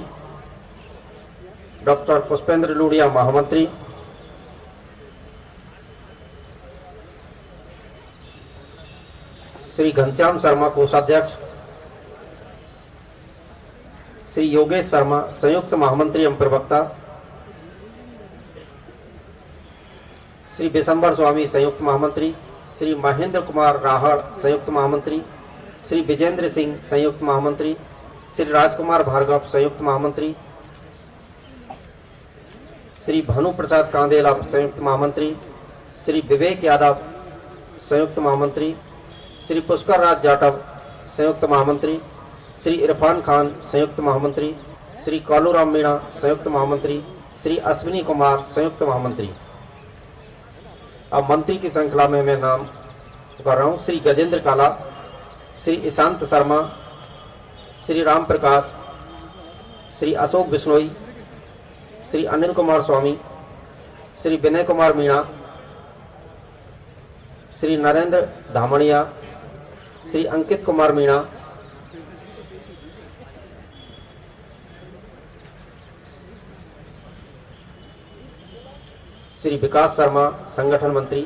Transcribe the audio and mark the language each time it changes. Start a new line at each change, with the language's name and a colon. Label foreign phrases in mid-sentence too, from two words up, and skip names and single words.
Hindi: डॉक्टर पुष्पेंद्र लूड़िया, महामंत्री। श्री घनश्याम शर्मा, कोषाध्यक्ष। श्री योगेश शर्मा, संयुक्त महामंत्री एवं प्रवक्ता। श्री बिशंबर स्वामी, संयुक्त महामंत्री। श्री महेंद्र कुमार राहड़, संयुक्त महामंत्री। श्री विजेंद्र सिंह, संयुक्त महामंत्री। श्री राजकुमार भार्गव, संयुक्त महामंत्री। श्री भानु प्रसाद कांदेला, संयुक्त महामंत्री। श्री विवेक यादव, संयुक्त महामंत्री। श्री पुष्कर राज जाटव, संयुक्त महामंत्री। श्री इरफान खान, संयुक्त महामंत्री। श्री कालूराम मीणा, संयुक्त महामंत्री। श्री अश्विनी कुमार, संयुक्त महामंत्री। अब मंत्री की श्रृंखला में मैं नाम कर रहा हूं। श्री गजेंद्र काला, श्री ईशांत शर्मा, श्री राम प्रकाश, श्री अशोक बिश्नोई, श्री अनिल कुमार स्वामी, श्री विनय कुमार मीणा, श्री नरेंद्र धामणिया, श्री अंकित कुमार मीणा, श्री विकास शर्मा, संगठन मंत्री।